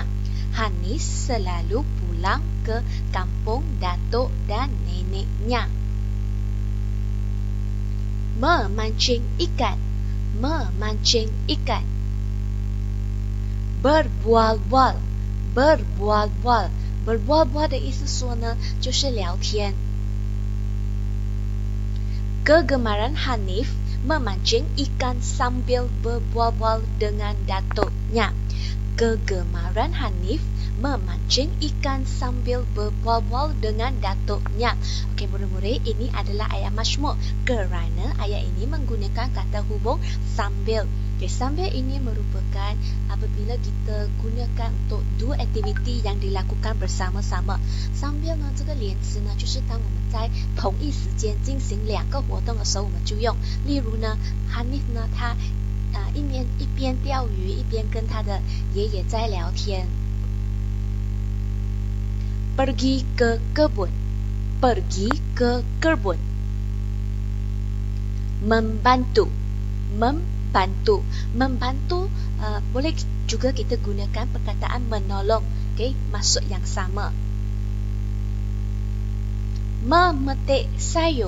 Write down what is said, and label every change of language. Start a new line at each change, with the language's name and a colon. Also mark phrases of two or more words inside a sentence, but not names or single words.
Malay: Hanif selalu pulang ke kampung datuk dan neneknya. Memancing ikan. Memancing ikan. Berbual-bual. Berbual-bual. Berbual-bual
Chinese: 的意思说呢，就是聊天。
Malay: Kegemaran Hanif memancing ikan sambil berbual-bual dengan datuknya. Kegemaran Hanif memancing ikan sambil berbual-bual dengan datuknya. Okey, murid-murid, ini adalah ayat majmuk kerana ayat ini menggunakan kata hubung sambil. Okay, sambil ini merupakan apabila kita gunakan untuk dua aktiviti yang dilakukan bersama-sama.
Chinese: Sambil 呢，这个连词呢，就是当我们在同一时间进行两个活动的时候，我们就用。例如呢 ，Hanif 呢，他一边钓鱼，一边跟他的爷爷在聊天。
Malay: Pergi ke kebun. Pergi ke kebun. Membantu. Membantu. Membantu boleh juga kita gunakan perkataan menolong. Okay, maksud yang sama. Memetik sayur.